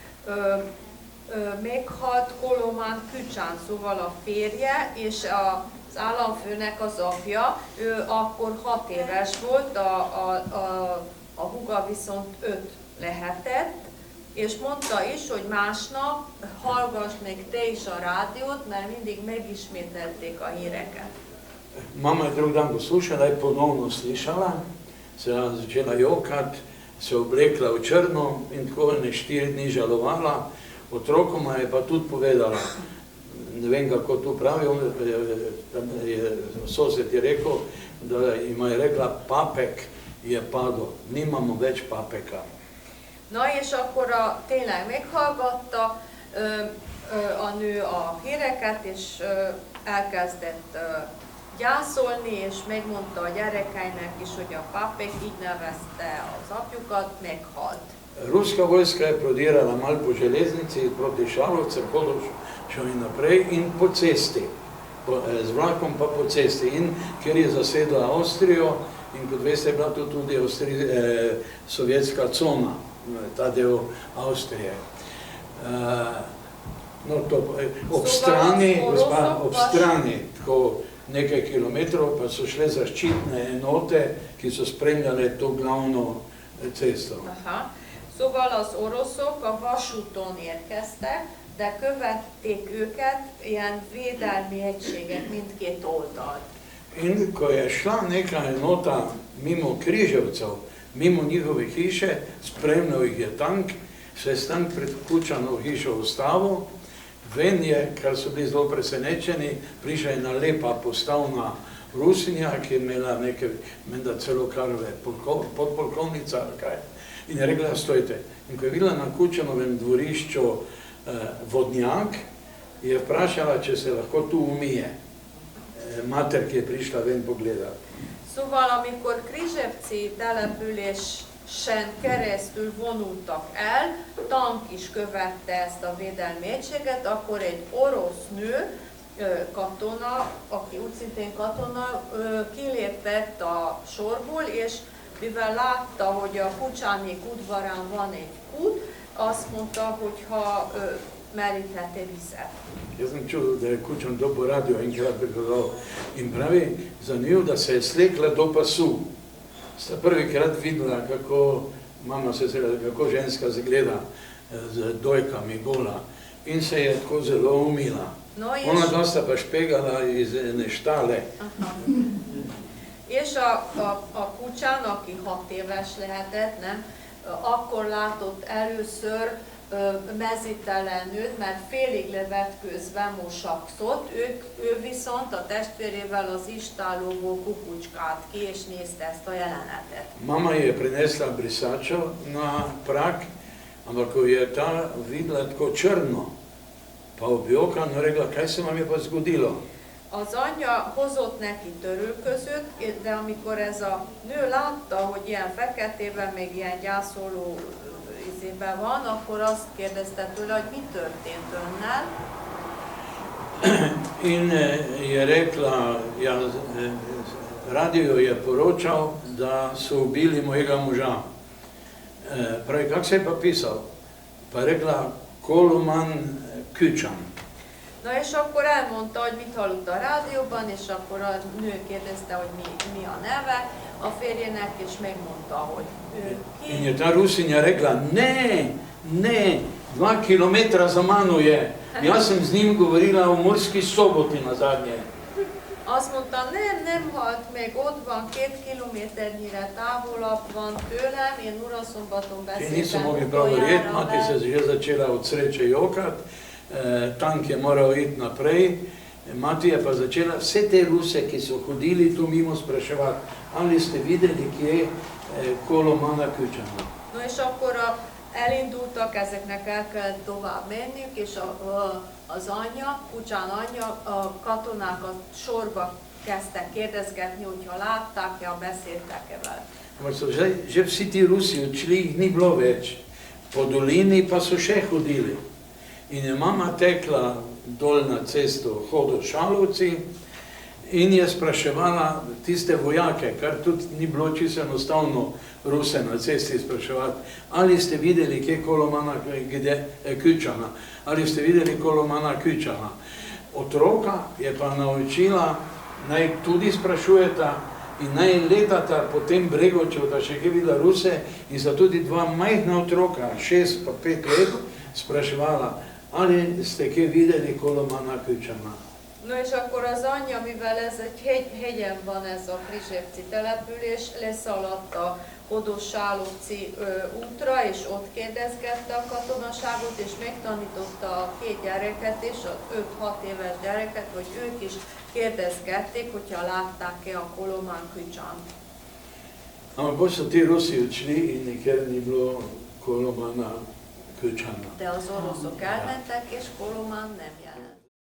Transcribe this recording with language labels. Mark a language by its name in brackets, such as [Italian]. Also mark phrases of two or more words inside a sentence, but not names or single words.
[Hungarian] meghalt Koloman Kučan, szóval a férje, és az államfőnek az apja, ő akkor 6 éves volt, a húga viszont 5 lehetett, és mondta is, hogy másnap hallgass meg te is a rádiót, mert mindig megismételték a híreket. [Slovenian] Mama je drug dan poslušala, je ponovno slišala, se je začela jokati, se oblekla v črno in tako 4 dni žalovala. Otrokoma je pa tudi povedala, ne vem kako to pravi, sosed je rekel, da ima je rekla, papek je padel, nimamo več papeka. [Hungarian] Na és akkor tényleg meghallgatta a nő a híreket, és elkezdett gyászolni, és megmondta a gyerekeinek is, hogy a papek, így nevezte az apjukat, meghalt. [Slovenian] Ruska vojska je prodirala malo po železnici proti Šalovcem, Hodošo in naprej in po cesti, z vlakom pa po cesti. In ker je zasedla Avstrijo in kot veste je bila to tudi sovjetska cona, ta del Avstrije. No, to, ob strani, tako nekaj kilometrov, pa so šle zaščitne enote, ki so spremljale to glavno cesto. Aha. [Hungarian] Szóval az oroszok a vasúton érkeztek, de követték őket ilyen védelmi egységek mindkét oldalt. [Slovenian] In ko je šla neka enota mimo Križevcev, mimo njihove hiše, spremljal jih je tank, se je tank pred Kučanovo hišo ustavil, ven je, kar so bili zelo presenečeni, prišla ena lepa postavna Rusinja, ki je imela nekaj, menda celo karve, podpolkovnica ali kaj. In je rekla, stojite. In ko je videla na Kučanovem dvorišču vodnjak, je vprašala, če se lahko tu umije. Mater, ki je prišla ven pogledati. [Hungarian] Szóval, amikor Križevci településen keresztül vonultak el, tank is követte ezt a védelmi egységet, akkor egy orosz nő katona, aki úgy szintén katona, kilépett a sorból, és mivel látta, hogy a Kucsánék udvarán van egy kút, azt mondta, hogy ha merítheti vizet. [Slovenian] Jaz sem čul, da je Kučan dobil radio enkrat pripovedal in pravi, zanimivo, da se je slekla do pasu. Sta prvikrat videla, kako mama se sreda, kako ženska zgleda z dojkami gola in se je tako zelo umila. No, Ona dva sta pa špegala iz ene štale. [Hungarian] És a Kucsán, aki 6 éves lehetett, nem, akkor látott először mezítelen nőt, mert félig levetkőzve mosakszott, ő viszont a testvérével az istállóból kukucskált ki, és nézte ezt a jelenetet. [Slovenian] Mama je prinesla brisačo na prak, ampak ko je ta videla tako črno, pa objokano rekla, kaj se vam je pa zgodilo? [Hungarian] Az anyja hozott neki törülközőt, de amikor ez a nő látta, hogy ilyen feketében, még ilyen gyászoló izében van, akkor azt kérdezte tőle, hogy mi történt önnel. [Slovenian] In je rekla, ja, radio je poročal, da so ubili mojega moža. Pravi, kak se je pa pisal? Pa je rekla, Koloman Kučan. [Hungarian] Na és akkor elmondta, hogy mit hallott a rádióban, és akkor a nő kérdezte, hogy mi a neve a férjének, és megmondta, hogy ő ki. [Slovenian] In je ta Rusinja rekla, ne, 2 kilometra za mano je. Jaz sem z njim govorila v Murski Soboti nazadnje. [Hungarian] Azt mondta, nem halt meg, ott van 2 kilométernyire távolabb van tőlem, én Uraszombaton beszéltem. [Slovenian] Ki niso mogli prav verjeti, mati se je že začela od sreče jokat, tank je moral iti naprej, mati je pa začela vse te Ruse, ki so hodili tu mimo, spraševati, ali ste videli, kje Kolomana Kučana. [Hungarian] No és akkor elindultak, ezeknek el kellett tovább menniük, és az anyja, Kucsán anyja, a katonákat sorba kezdtek kérdezgetni, hogyha látták-e, ha beszéltek-e vele. [Slovenian] Ampak so že vsi ti Rusi odšli, jih ni bilo več. Po dolini pa so še hodili. In je mama tekla dol na cesto Hodošalovci in je spraševala tiste vojake, kar tudi ni bilo čisto enostavno Ruse na cesti spraševati, ali ste videli, kje Kolomana Kučana, ali ste videli Kolomana Kučana. Otroka je pa naučila, naj tudi sprašujeta in naj letata po tem bregu, če bodo še kje videla Ruse, in sta tudi 2 majhna otroka, 6 pa 5 let, spraševala, ali ste kje videli Kolomana Kučana. [Hungarian] No és akkor az anyja, mivel ez egy hegyen van ez a Krizsevci település, leszaladt a Hodošálovci útra, és ott kérdezgette a katonaságot, és megtanította a 2 gyereket és a 5-6 éves gyereket, hogy ők is kérdezgették, hogyha látták-e a Kolomán Kučant. [Slovenian] Ampak bolj so ti Rusi odšli in nikjer ni bilo Kolomana Kučana. [Hungarian] De az oroszok elmentek, és Kolomán nem jelent.